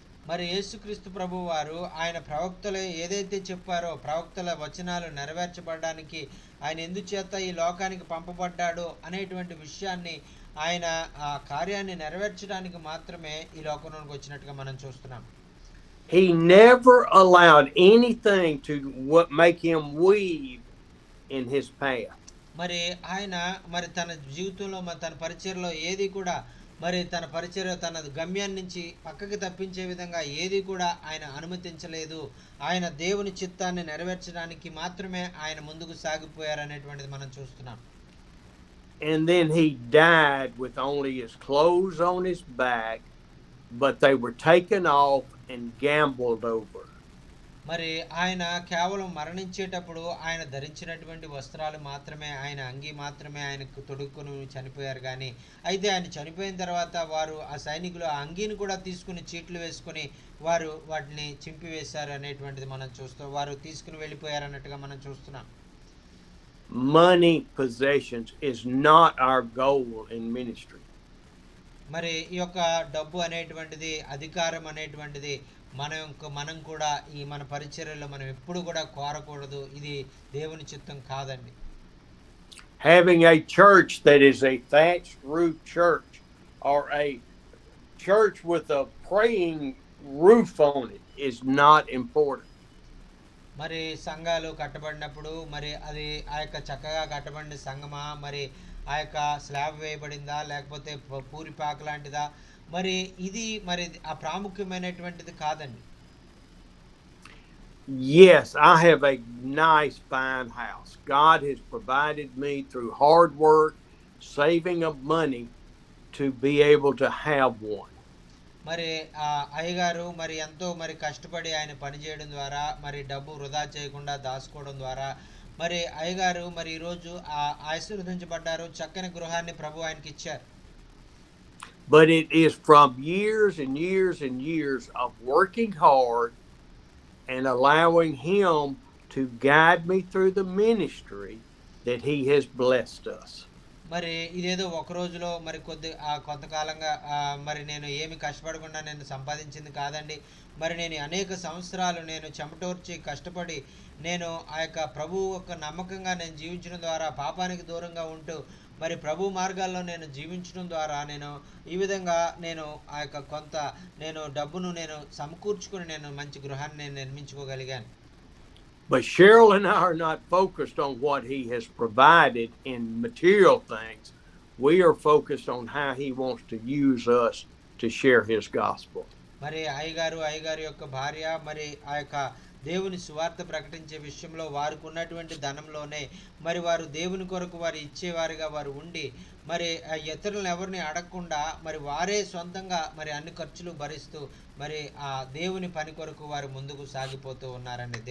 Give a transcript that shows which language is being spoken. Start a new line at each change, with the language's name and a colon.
Telugu: మరి యేసుక్రీస్తు ప్రభు వారు ఆయన ప్రవక్తలు ఏదైతే చెప్పారో ప్రవక్తల వచనాలు నెరవేర్చబడడానికి ఆయన ఎందుచేత ఈ లోకానికి పంపబడ్డాడు అనేటువంటి విషయాన్ని ఆయన ఆ కార్యాన్ని నెరవేర్చడానికి మాత్రమే ఈ లోకంలోకి వచ్చినట్టుగా మనం చూస్తున్నాం.
English: He never allowed anything to make him weave in his path.
Telugu: మరి ఆయన మరి తన జీవితంలో తన పరిచర్లో ఏది కూడా మరి తన పరిచర్య తన గమ్యం నుంచి పక్కకి తప్పించే విధంగా ఏది కూడా ఆయన అనుమతించలేదు. ఆయన దేవుని చిత్తాన్ని నెరవేర్చడానికి మాత్రమే ఆయన ముందుకు సాగిపోయారనేటువంటిది మనం చూస్తున్నాం.
English: And then he died with only his clothes on his back, but they were taken off and gambled over.
Telugu: మరి ఆయన కేవలం మరణించేటప్పుడు ఆయన ధరించినటువంటి వస్త్రాలు మాత్రమే ఆయన అంగీ మాత్రమే ఆయనకు తొడుక్కుని చనిపోయారు. కానీ అయితే ఆయన చనిపోయిన తర్వాత వారు ఆ సైనికులు ఆ అంగీని కూడా తీసుకుని చీట్లు వేసుకుని వారు వాటిని చింపివేశారు అనేటువంటిది మనం చూస్తాం. వారు తీసుకుని వెళ్ళిపోయారు అన్నట్టుగా మనం చూస్తున్నాం.
English: Money, possessions is not our goal in ministry.
Telugu: మరి ఈ యొక్క డబ్బు అనేటువంటిది అధికారం అనేటువంటిది మనం కూడా ఈ మన పరిచర్యలో మనం ఎప్పుడు కూడా కోరకూడదు. ఇది దేవుని చిత్తం కాదండి.
English: Having a church that is a thatched roof church or a church with a praying roof on it is not important.
Telugu: మరి సంఘాలు కట్టబడినప్పుడు మరి అది ఆ యొక్క చక్కగా కట్టబడిన సంఘమా, మరి ఆ యొక్క స్లాబ్ వేయబడిందా, లేకపోతే పూరిపాక లాంటిదా, మరి ఇది మరి ఆ ప్రాముఖ్యమైనటువంటిది కాదండి.
English: Yes, I have a nice fine house. God has provided me through hard work, saving of money to be able to have one.
Telugu: మరి ఆ అయ్యగారు మరి ఎంతో మరి కష్టపడి ఆయన పనిచేయడం ద్వారా మరి డబ్బు వృధా చేయకుండా దాచుకోవడం ద్వారా మరి అయ్యగారు మరి ఈరోజు ఆశీర్వదించబడ్డారు. చక్కని గృహాన్ని ప్రభు ఆయనకి ఇచ్చారు.
English: But it is from years and years and years of working hard and allowing him to guide me through the ministry that he has blessed us.
Telugu: మరి ఇదేదో ఒక రోజులో మరి కొంతకాలంగా మరి నేను ఏమి కష్టపడకుండా నేను సంపాదించింది కాదండి. మరి నేను అనేక సంవత్సరాలు నేను చెమటోర్చి కష్టపడి నేను ఆ యొక్క ప్రభువు యొక్క నమ్మకంగా నేను జీవించడం ద్వారా పాపానికి దూరంగా ఉంటూ మరి ప్రభు మార్గాల్లో నేను జీవించడం ద్వారా నేను ఈ విధంగా నేను ఆ యొక్క కొంత నేను డబ్బును నేను సమకూర్చుకుని నేను మంచి గృహాన్ని నేను నిర్మించుకోగలిగాను.
English: But Cheryl and I are not focused on what he has provided in material things. We are focused on how he wants to use us to share his gospel.
Telugu: మరి అయ్యగారు యొక్క భార్య మరి ఆ యొక్క దేవుని సువార్త ప్రకటించే విషయంలో వారికి ఉన్నటువంటి ధనంలోనే మరి వారు దేవుని కొరకు వారు ఇచ్చేవారుగా వారు ఉండి మరి ఇతరులను ఎవరిని అడగకుండా మరి వారే సొంతంగా మరి అన్ని ఖర్చులు భరిస్తూ మరి ఆ దేవుని పని కొరకు వారు ముందుకు సాగిపోతూ ఉన్నారండి.